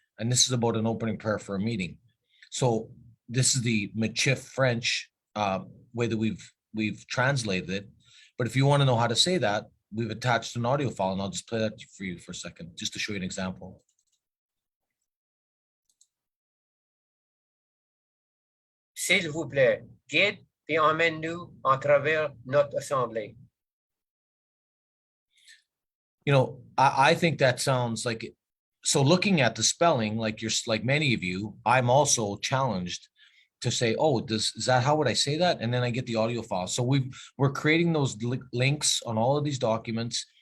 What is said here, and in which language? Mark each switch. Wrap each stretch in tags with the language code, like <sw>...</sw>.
<en>And this is about an opening prayer for a meeting. So this is the Michif French way that we've translated it. But if you want to know how to say that, we've attached an audio file, and I'll just play that for you for a second, just to show you an example.</en> <fr>S'il vous plaît, guide et emmène-nous en travers notre assemblée.</fr> <en>You know, I think that sounds like, so looking at the spelling, like many of you, I'm also challenged to say, oh, is that how would I say that? And then I get the audio file. So we're creating those links on all of these documents.</en>